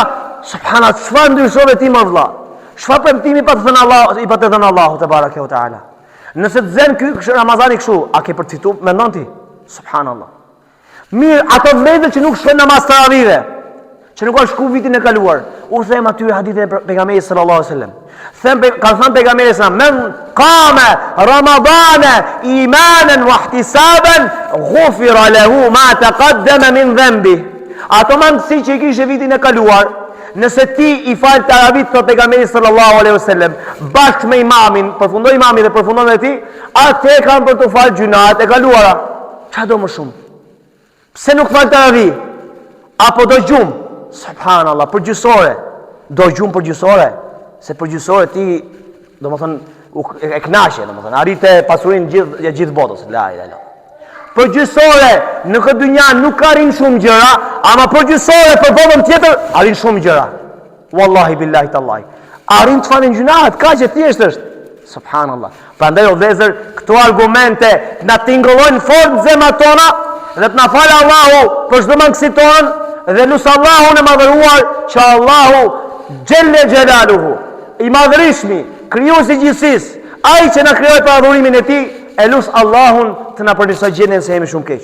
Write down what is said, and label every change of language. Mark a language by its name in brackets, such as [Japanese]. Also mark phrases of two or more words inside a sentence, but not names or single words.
[Albanian] Subhanallahu, çfarë ndryshove ti më vëlla? Çfarë premtimi pa të thënë [Arabic] الله تبارك وتعالى? [Albanian] Nëse të zen ky Ramazani kështu, a ke përfitu mendon ti? Subhanallah. Mirë, ato vëllezër që nuk shkojnë namaz tarawih, që nuk kanë shku vitin e kaluar, u them aty hadithe e pejgamberit [Arabic] صلى الله عليه وسلم. [Albanian] Ka thënë pejgamberi [Arabic] sa من قام رمضان إيمانا واحتسابا غفر له ما تقدم من ذنبه. [Albanian] Ato mendsi që kishte vitin e kaluar, nëse ti i fal taravit të pejgamberit [Arabic] صلى الله عليه وسلم [Albanian] bashkë me imamin, përfundon imami dhe përfundon edhe ti, atë kanë për të fal gjunat e kaluara. Çfarë do më shumë? Pse nuk fal taravih? Apo do gjum? Subhanallah, për gjysore. Do gjum për gjysore. Se për gjysore ti, do më thënë, e knashe, do më thënë, arrite pasurin gjithë botës. [Arabic] لا إله إلا الله. [Albanian] Për gjysore, në këtë dynja nuk arrin shumë gjëra, ama për gjysore, për botën tjetër, arrin shumë gjëra. [Arabic] والله بالله تالله. [Albanian] Arrin të falin gjunahet, ka që thjesht është. Subhanallah. Prandaj o vëllezër, këto argumente na tingëllojnë fort zemrat tona dhe të na falë Allahu për çdo mangësi tonë dhe lut Allahun e madhëruar që [Arabic] الله جل جلاله, [Albanian] i madhërishmi, krijuesi i gjithësisë, ai që na krijoi për adhurimin e tij, e lut Allahun të na përmirësoj gjendjen se jemi shumë keq.